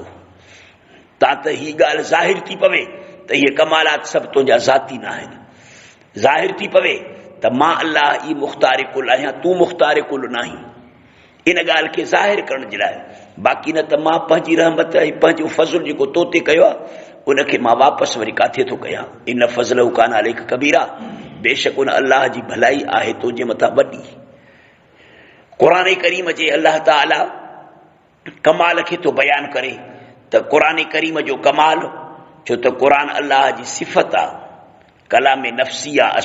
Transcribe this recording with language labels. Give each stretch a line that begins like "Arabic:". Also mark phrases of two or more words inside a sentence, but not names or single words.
Sindhi: तां त हीअ ॻाल्हि ज़ाहिर थी पवे त इहे कमालात सभु तुंहिंजा ज़ाती न आहिनि। ज़ाहिर थी पवे त मां अल्लाह ई मुख़्तार कुल आहियां, तूं मुख़्तार कुल न आहीं। इन ॻाल्हि खे ज़ाहिर करण जे लाइ, बाक़ी न त मां पंहिंजी रहमत ऐं पंहिंजो फज़ुल जेको तो ते कयो आहे उनखे मां वापसि वरी काथे थो कयां।
Arabic: إن فضله كان عليك كبيرا,
Sindhi: बेशक उन अल्लाह जी भलाई आहे तुंहिंजे मथां वॾी। क़ुरान करीम जे अल्लाह ताला कमाल खे तो बयान करे त क़ुरान करीम जो कमाल, छो त क़ुरान अल्लाह जी सिफ़त आहे, कलाम नफ़्सी आहे।